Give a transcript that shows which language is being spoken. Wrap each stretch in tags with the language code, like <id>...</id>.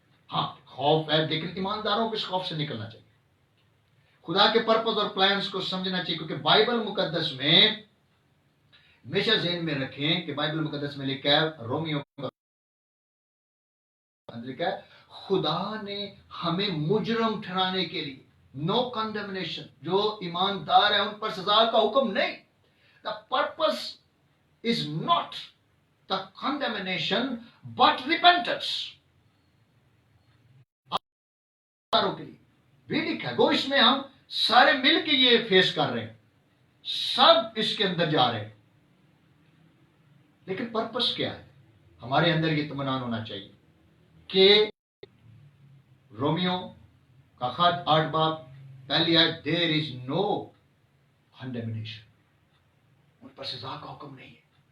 <ur>ہاں خوف ہے، لیکن ایمانداروں کو اس خوف سے نکلنا چاہیے، خدا کے پرپز اور پلانز کو سمجھنا چاہیے. کیونکہ بائبل مقدس میں ہمیشہ ذہن میں رکھیں کہ بائبل مقدس میں لکھا ہے، رومیو کا لکھا ہے، خدا نے ہمیں مجرم ٹھہرانے کے لیے،</ur> <en>no condemnation,</en> <ur>جو ایماندار ہے ان پر سزا کا حکم نہیں.</ur> <en>The purpose is not the condemnation but repentance.</en> <ur>کے لیے بھی لکھا ہے، وہ اس میں ہم سارے مل کے یہ فیس کر رہے ہیں، سب اس کے اندر جا رہے ہیں. لیکن پرپس کیا ہے؟ ہمارے اندر یہ اطمینان ہونا چاہیے کہ رومیو کا خط 8 باب پہلی آیت،</ur> <en>there is no condemnation,</en> <ur>ان پر سزا کا حکم نہیں ہے.</ur>